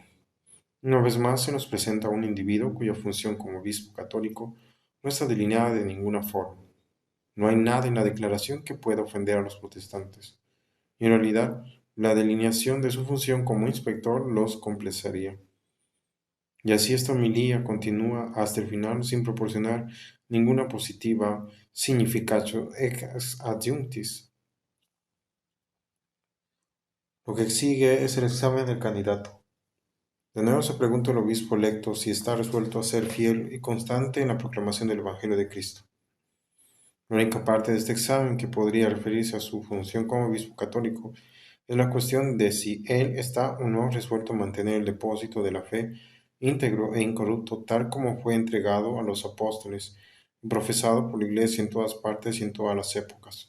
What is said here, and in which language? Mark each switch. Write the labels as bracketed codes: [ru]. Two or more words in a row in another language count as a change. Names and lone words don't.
[es] Una vez más se nos presenta un individuo cuya función como obispo católico no está delineada de ninguna forma. No hay nada en la declaración que pueda ofender a los protestantes. Y en realidad, la delineación de su función como inspector los complacería. Y así esta homilía continúa hasta el final sin proporcionar ninguna [la] positiva significatio ex adjunctis. [es] Lo que sigue es el examen del candidato. De nuevo se pregunta al obispo electo si está resuelto a ser fiel y constante en la proclamación del Evangelio de Cristo. La única parte de este examen que podría referirse a su función como obispo católico es la cuestión de si él está o no resuelto a mantener el depósito de la fe íntegro e incorrupto tal como fue entregado a los apóstoles y profesado por la Iglesia en todas partes y en todas las épocas.